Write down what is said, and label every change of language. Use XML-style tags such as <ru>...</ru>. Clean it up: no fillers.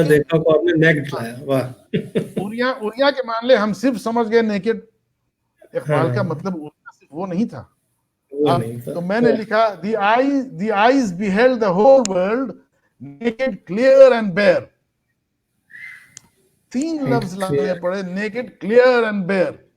<ur>دیکھا کو آپ نے نیکڈ لایا, واہ. اریاں کے مان لے ہم صرف سمجھ گئے نیکڈ, اقبال کا مطلب صرف وہ نہیں تھا. تو میں نے لکھا</ur> <en>the eyes beheld the whole world naked, clear and bare.</en> <ur>3 لفظ لانے پڑے,</ur> <en>Naked, clear and bare.</en>